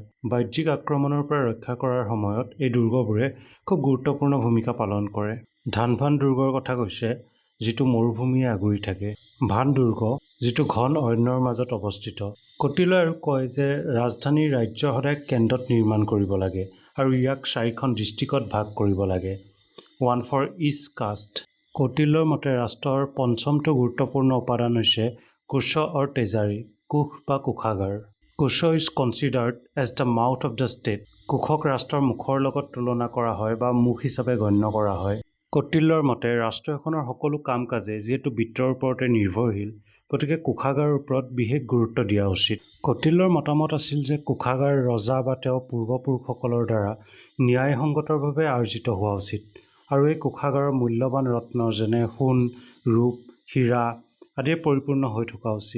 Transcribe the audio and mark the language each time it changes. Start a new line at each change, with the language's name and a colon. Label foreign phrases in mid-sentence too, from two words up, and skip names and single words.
Assamese: বাহ্যিক আক্ৰমণৰ পৰা ৰক্ষা কৰাৰ সময়ত এই দুৰ্গবোৰে খুব গুৰুত্বপূৰ্ণ ভূমিকা পালন কৰে। ধানভান দুৰ্গৰ কথা কৈছে, যিটো মৰুভূমিয়ে আগুৰি থাকে। ভান দুৰ্গ, যিটো ঘন অৰণ্যৰ মাজত অৱস্থিত। কৌটিল্যই আৰু কয় যে ৰাজধানী ৰাজ্য সদায় কেন্দ্ৰত নিৰ্মাণ কৰিব লাগে, আৰু ইয়াক 4খন ডিষ্ট্ৰিক্টত ভাগ কৰিব লাগে,
English: 1 for each caste।
Assamese: কৌটিল্যৰ মতে ৰাষ্ট্ৰৰ পঞ্চমটো গুৰুত্বপূৰ্ণ উপাদান হৈছে কোশ
English: or treasury,
Assamese: কোষ বা কোষাগাৰ।
English: Kosh is considered as the mouth of the state.
Assamese: কোষক ৰাষ্ট্ৰৰ মুখৰ লগত তুলনা কৰা হয় বা মুখ হিচাপে গণ্য কৰা হয়। কৌটিল্যৰ মতে ৰাষ্ট্ৰ এখনৰ সকলো কাম কাজে যিহেতু বিত্তৰ ওপৰতে নিৰ্ভৰশীল, গতিকে কোষাগাৰৰ ওপৰত বিশেষ গুৰুত্ব দিয়া উচিত। কৌটিল্যৰ মতামত আছিল যে কোষাগাৰ ৰজা বা তেওঁৰ পূৰ্বপুৰুষসকলৰ দ্বাৰা ন্যায়সংগতভাৱে আৰ্জিত হোৱা উচিত, আৰু এই কোষাগাৰৰ মূল্যৱান ৰত্ন যেনে সোণ, ৰূপ, হীৰা আদিয়ে পৰিপূৰ্ণ হৈ থকা উচিত।